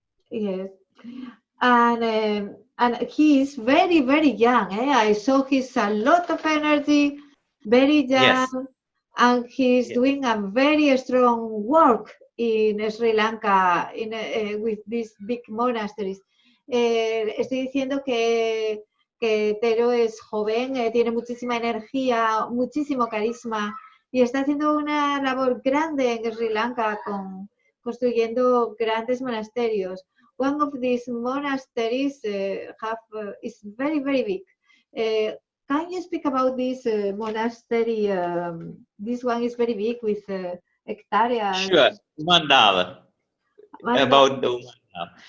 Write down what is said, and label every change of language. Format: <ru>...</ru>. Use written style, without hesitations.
<en>Yes, and he is very, very young. I saw he's a lot of energy, very young, and he's doing a very strong work in Sri Lanka with these big monasteries.</en> <es>Estoy diciendo que Thero es joven, tiene muchísima energía, muchísimo carisma y está haciendo una labor grande en Sri Lanka construyendo grandes monasterios.</es> <en>One of these monasteries is very, very big. can you speak about this monastery? This one is very big with hectares. Sure, Umandava. About the Umandava.</en>